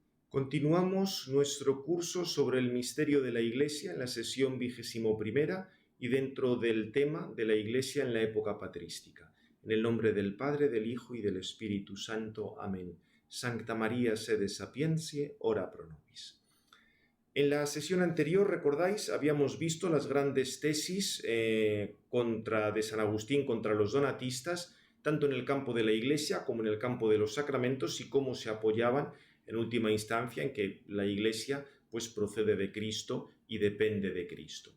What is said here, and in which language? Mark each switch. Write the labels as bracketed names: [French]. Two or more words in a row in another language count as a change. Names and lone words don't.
[Spanish] Continuamos nuestro curso sobre el misterio de la Iglesia en la sesión 21 y dentro del tema de la Iglesia en la época patrística. En el nombre del Padre, del Hijo y del Espíritu Santo. Amén. [Latin] Sancta María sede sapientiae, ora pro nobis. [Spanish] En la sesión anterior, recordáis, habíamos visto las grandes tesis de San Agustín contra los donatistas, tanto en el campo de la Iglesia como en el campo de los sacramentos, y cómo se apoyaban en última instancia en que la Iglesia pues procede de Cristo y depende de Cristo.